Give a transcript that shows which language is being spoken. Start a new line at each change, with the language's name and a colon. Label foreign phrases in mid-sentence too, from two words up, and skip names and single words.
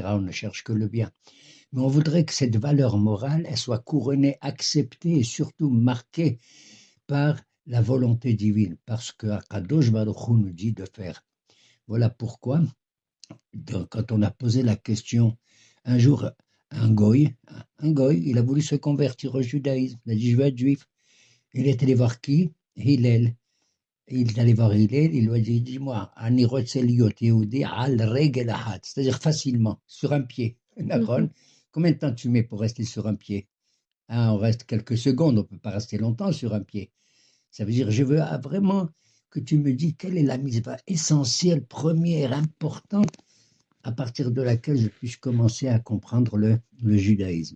French: On ne cherche que le bien. Mais on voudrait que cette valeur morale, elle soit couronnée, acceptée et surtout marquée par la volonté divine, parce que
Hebrew: הקדוש ברוך הוא
French: nous dit de faire. Voilà pourquoi, quand on a posé la question, un jour, un goy, il a voulu se convertir au judaïsme. Il a dit, je veux être juif. Il est allé voir qui? Hillel. Il est allé voir Hillel, il lui a dit, dis-moi,
Hebrew: אני רוצה להיות יהודי על רגל אחד,
French: c'est-à-dire facilement, sur un pied. Combien de temps tu mets pour rester sur un pied? On reste quelques secondes, on ne peut pas rester longtemps sur un pied. Ça veut dire, je veux vraiment que tu me dis quelle est la mitzvah essentielle, première, importante, à partir de laquelle je puisse commencer à comprendre le judaïsme.